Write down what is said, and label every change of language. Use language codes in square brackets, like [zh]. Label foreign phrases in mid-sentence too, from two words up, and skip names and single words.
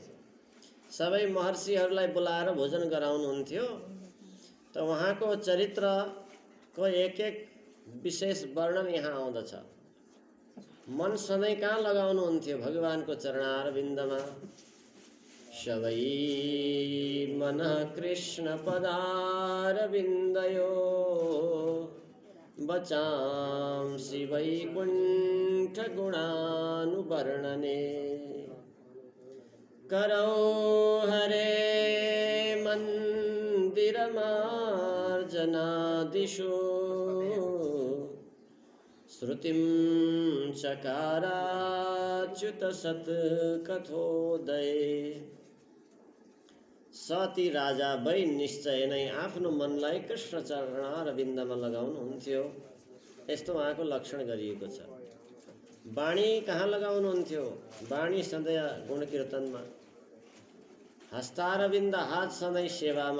[ne] सबै महर्षिहरूलाई बोलाएर भोजन गराउनुहुन्थ्यो। त उहाँको चरित्रको एक विशेष वर्णन यहाँ आउँदछ। मन सधैँ कहाँ लगाउनुहुन्थ्यो? भगवानको चरणारविन्दमा। [sa] सबै मन कृष्ण पदारविन्दयो बचांसि वैकुण्ठ गुणानुवर्णने। करौ हरे मन्दिरमार्जनादिषु श्रुतिं चकाराच्युत सत्कथोदये। [ne] सती राजा भई निश्चय नै आफ्नो मनलाई कृष्ण चरणारविन्दमा लगाउनुहुन्थ्यो। यस्तो उहाँको लक्षण गरिएको छ। वाणी कहाँ लगाउनुहुन्थ्यो? वाणी सधैँ गुण कीर्तनमा। हस्तारविन्द हात सधैँ सेवामा।